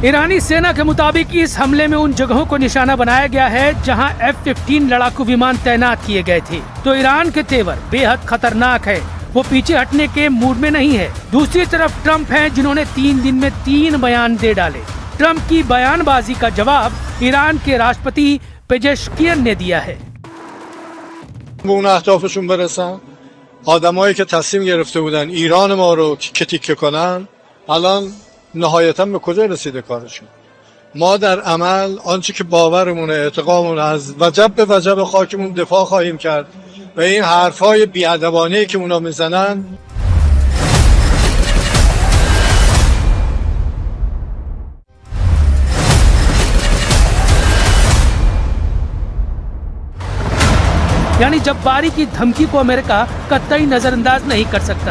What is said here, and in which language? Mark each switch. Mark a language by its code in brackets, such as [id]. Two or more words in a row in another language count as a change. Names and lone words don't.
[hi] ईरानी सेना के मुताबिक इस हमले में उन जगहों को निशाना बनाया गया है जहां F-15 लड़ाकू विमान तैनात किए गए थे। तो ईरान के तेवर बेहद खतरनाक है, वो पीछे हटने के मूड में नहीं है। दूसरी तरफ ट्रम्प हैं जिन्होंने 3 दिन में 3 बयान दे डाले। ट्रम्प की बयानबाजी का जवाब ईरान के राष्ट्रपति पेजेश्कियन ने दिया है। [fa] آدمایی که تصمیم گرفته بودن ایران ما رو که تیکه کنن الان نهایتاً به کجا رسیده کارشون؟ ما در عمل آنچه که باورمونه اعتقادمون از وجب به وجب خاکمون دفاع خواهیم کرد و این حرفای بی‌ادبانه‌ای که اونا میزنن [hi] यानी जब्बारी की धमकी को अमेरिका कतई नजरअंदाज नहीं कर सकता।